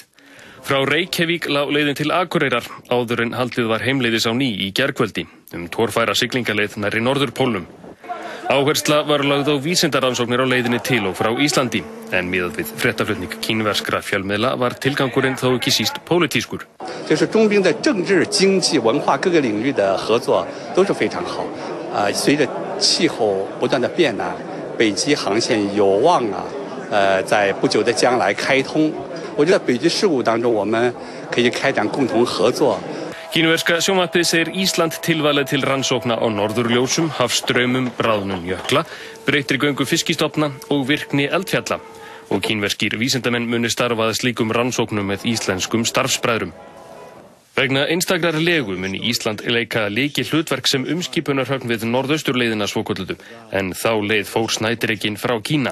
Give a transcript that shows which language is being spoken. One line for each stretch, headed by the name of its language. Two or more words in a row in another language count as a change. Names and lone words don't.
Icelandic: Frá Reykjavík lá leiðin til Akureyrar áður en haldið var heimleiðis á ný í gærkvöldi torfæra siglingaleið nærri Norðurpólnum. Áhersla var lögð á vísindarannsóknir á leiðinni til og frá Íslandi, en miðað við fréttaflutning kínverskra fjölmiðla var tilgangurinn þó ekki síst pólitískur.
Chinese: 就是中宾的政治、经济、文化各个领域的合作都是非常好。随着气候不断的变呢，北极航线有望在不久的将来开通。我觉得北极事务当中我们可以开展共同合作。
Icelandic: Kínverska sjónvarpið segir Ísland tilvalið til rannsókna á norðurljósum, hafstraumum, bráðnun jökla, breyttri göngu fiskistofna og virkni eldfjalla. Og kínverskir vísindamenn muni starfa að slíkum rannsóknum með íslenskum starfsbræðrum. Vegna einstakrar legu muni Ísland leika lykilhlutverk sem umskipunarhöfn við norðausturleiðina svokölluðu, en þá leið fór Snædreginn frá Kína.